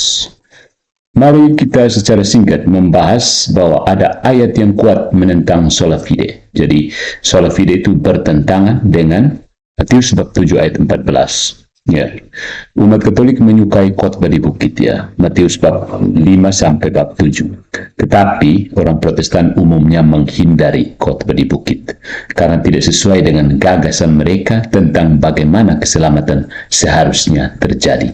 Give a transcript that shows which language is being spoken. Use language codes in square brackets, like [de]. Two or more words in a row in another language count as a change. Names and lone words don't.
[id] Mari kita secara singkat membahas bahwa ada ayat yang kuat menentang [la] sola fide. [id] Jadi [la] sola fide [id] itu bertentangan dengan Matius bab 7 ayat 14. Ya. Umat Katolik menyukai khotbah di bukit, ya. Matius bab 5 sampai bab 7. Tetapi orang Protestan umumnya menghindari khotbah di bukit karena tidak sesuai dengan gagasan mereka tentang bagaimana keselamatan seharusnya terjadi.